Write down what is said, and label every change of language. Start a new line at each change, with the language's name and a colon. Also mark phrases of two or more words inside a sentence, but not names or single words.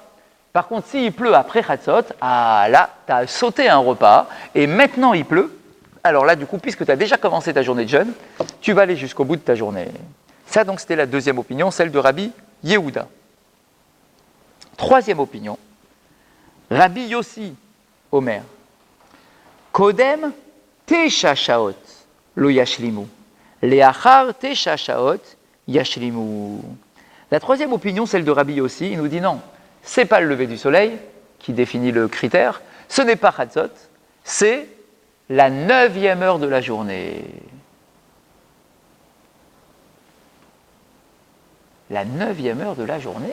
French: Par contre, s'il pleut après Chatzot, ah là, tu as sauté un repas, et maintenant il pleut, alors là, du coup, puisque tu as déjà commencé ta journée de jeûne, tu vas aller jusqu'au bout de ta journée. Ça, donc, c'était la deuxième opinion, celle de Rabbi Yehuda. Troisième opinion, Rabbi Yossi Omer.
Hebrew: קודם תשע שעות לא ישלימו. לאחר תשע שעות ישלימו.
French: La troisième opinion, celle de Rabbi Yossi, il nous dit non, c'est pas le lever du soleil qui définit le critère, ce n'est pas Chatzot, c'est la 9e heure de la journée. La 9e heure de la journée.